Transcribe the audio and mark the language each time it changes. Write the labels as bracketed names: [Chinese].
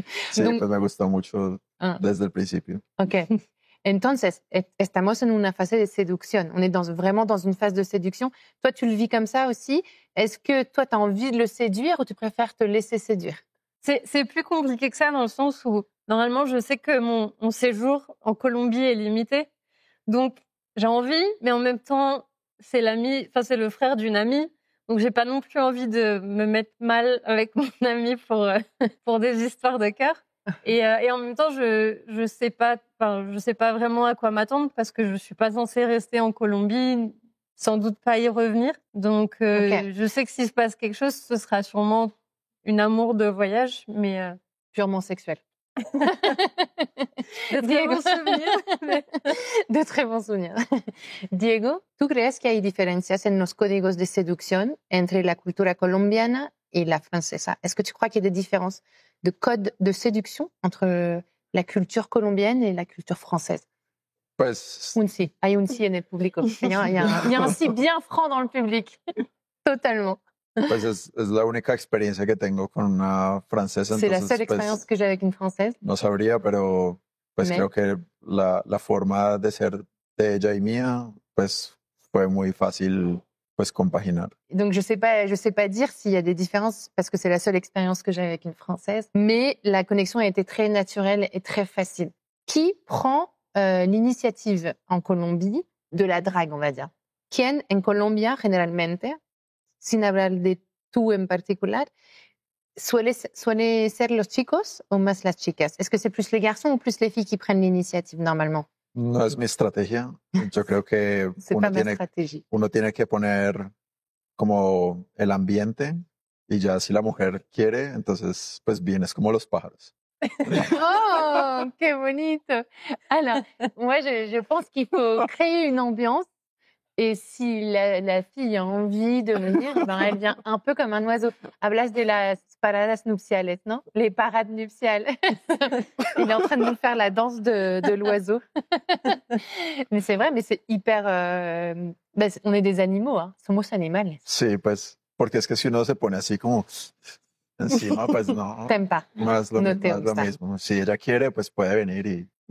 [Spanish] Sí, pues me gustó mucho desde el principio. Ok. Entonces, estamos en una fase de séduction. [French] On est vraiment dans une phase de séduction. Toi, tu le vis comme ça aussi. Est-ce que toi, tu as envie de le séduire ou tu préfères te laisser séduire? C'est plus compliqué que ça dans le sens où, normalement, je sais que mon séjour en Colombie est limité. Donc, j'ai envie, mais en même temps, c'est le frère d'une amie. Donc, j'ai pas non plus envie de me mettre mal avec mon ami pour des histoires de cœur. Et en même temps, je sais pas vraiment à quoi m'attendre parce que je suis pas censée rester en Colombie, sans doute pas y revenir. Donc, je sais que s'il se passe quelque chose, ce sera sûrement une amour de voyage, mais purement sexuel. De très bons souvenirs. De très bons souvenirs. [Spanish] Diego, ¿tú crees que hay diferencias en los códigos de seducción entre la cultura colombiana y la francesa? [French] Est-ce que tu crois qu'il y a des différences de codes de séduction entre la culture colombienne et la culture française? [Spanish] Pues... Un sí. Hay un sí en el público. [French] Il y a un sí bien franc dans le public. Totalement. [Spanish] Pues es la única experiencia que tengo con una francesa. [French] C'est la seule expérience que j'ai avec une française. [Spanish] No sabría, pero pues creo que la forma de ser de ella y mía, pues fue muy fácil pues compaginar. [French] Donc je sais pas dire s'il y a des différences parce que c'est la seule expérience que j'ai avec une française, mais la connexion a été très naturelle et très facile. Qui prend l'initiative en Colombie de la drague, on va dire? [Spanish] ¿Quién en Colombia generalmente, sin hablar de tú en particular, suele ser los chicos o más las chicas? [French] Est-ce que c'est plus les garçons ou plus les filles qui prennent l'initiative normalement? [Spanish] No es mi estrategia. Yo creo que uno tiene que poner como el ambiente y ya si la mujer quiere, entonces pues bien, es como los pájaros. Oh, qué bonito. [French] Alors, moi je pense qu'il faut créer une ambiance. Et si la fille a envie de venir, ben elle vient un peu comme un oiseau. [Spanish] Hablas de las paradas nupciales, non? [French] Les parades nuptiales. Il est en train de nous faire la danse de l'oiseau. Mais c'est vrai, mais c'est hyper... on est des animaux, hein. [Spanish] Somos animales. Sí, pues, porque es que si uno se pone así como encima, pues no. [French] T'aimes pas. [Spanish] No es lo mismo. Si ella quiere, pues puede venir y...